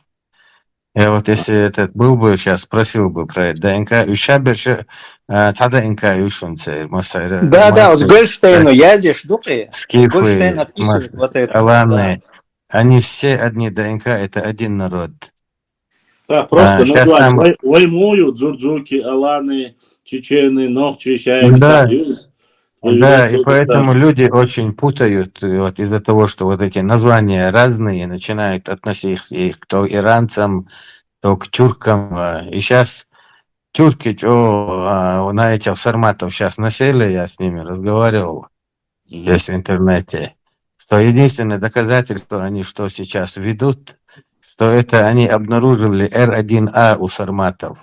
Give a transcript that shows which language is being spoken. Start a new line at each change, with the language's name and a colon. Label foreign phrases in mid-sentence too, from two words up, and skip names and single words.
Russian: Я если этот был бы, сейчас спросил бы про ДНК. Да, Гольштейну едешь, скифы, аланы, они все одни ДНК, это один народ. Просто назвать Ваймую, Джурджуки, аланы, чечены, нохчи, чайны, союз. Да, и поэтому люди очень путают из-за того, что эти названия разные, начинают относить их то иранцам, то к тюркам. И сейчас тюрки, на этих сарматов сейчас насели, я с ними разговаривал здесь в интернете, что единственное доказательство они что сейчас ведут, что это они обнаружили R1A у сарматов.